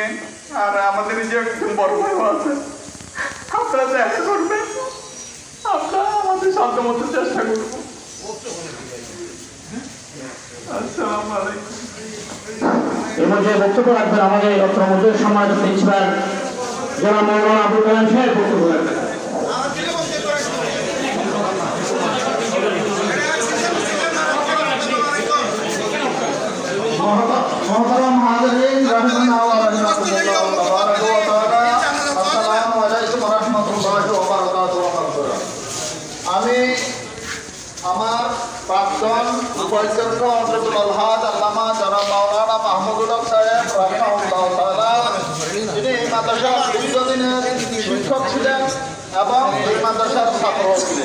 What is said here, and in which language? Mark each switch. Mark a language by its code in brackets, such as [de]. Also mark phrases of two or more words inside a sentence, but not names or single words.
[bn] আর আমাদের যে একদম বড় ভাই আছে, আপনারা দেখা করবেন, আমরা আমাদের সাধ্য মতো চেষ্টা করবো। [ar] السلام عليكم. [bn] এবার যে বক্তব্য রাখবেন আমাদের অত্র মধ্যে সম্মানিত প্রিন্সিপাল জনাব মাওলানা আবুল কালাম সাহেব বক্তব্য রাখবেন। [ur] محترم حاضرین [ar] رحمنا و رحمۃ اللہ تبارک و تعالی, السلام عليكم ورحمة الله وبركاته. [bn] আমি আমার প্রাক্তন উপাধ্যক্ষ হযরতুল হাজ আল্লামা জনাব মাওলানা মাহমুদুল হক সাহেব [ar] رحمه الله تعالى, [bn] যিনি এই মাদ্রাসার দীর্ঘদিনের শিক্ষক ছিলেন এবং এই মাদ্রাসার ছাত্র ছিলেন।